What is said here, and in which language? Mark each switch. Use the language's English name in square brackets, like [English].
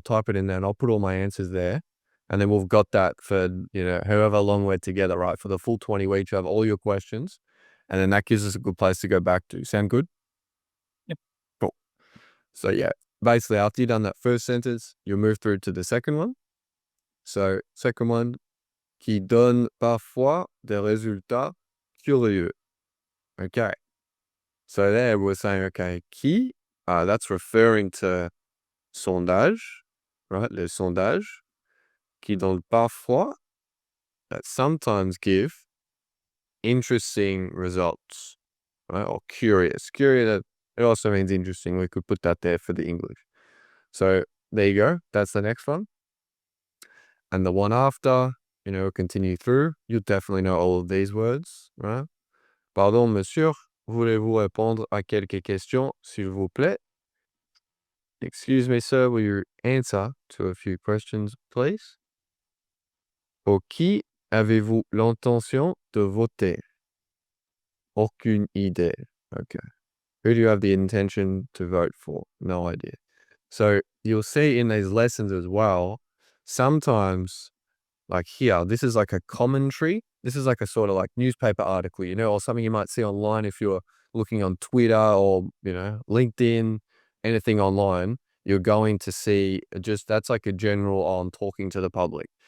[English] Type it in there and I'll put all my answers there. And then we've got that for, however long we're together, right? For the full 20 weeks, you have all your questions. And then that gives us a good place to go back to. Sound good? Yep. Cool. So yeah, basically after you've done that first sentence, you'll move through to the second one. So second one, [French] qui donne parfois des résultats curieux. [English] Okay. So there we're saying, okay, qui, that's referring to sondage, right? [French] Les sondages, qui donne parfois, [English] that sometimes give interesting results, right? Or curious. Curious, it also means interesting. We could put that there for the English. So there you go. That's the next one. And the one after, continue through. You'll definitely know all of these words, right? [French] Pardon, monsieur, voulez-vous répondre à quelques questions, s'il vous plaît? [English] Excuse me, sir, will you answer to a few questions, please? [French] Pour qui avez-vous l'intention de voter? Aucune idée. Okay. [English] Who do you have the intention to vote for? No idea. So you'll see in these lessons as well, sometimes like here, this is like a commentary. This is like a sort of like newspaper article, or something you might see online if you're looking on Twitter or, LinkedIn, anything online, you're going to see just that's like a general on talking to the public.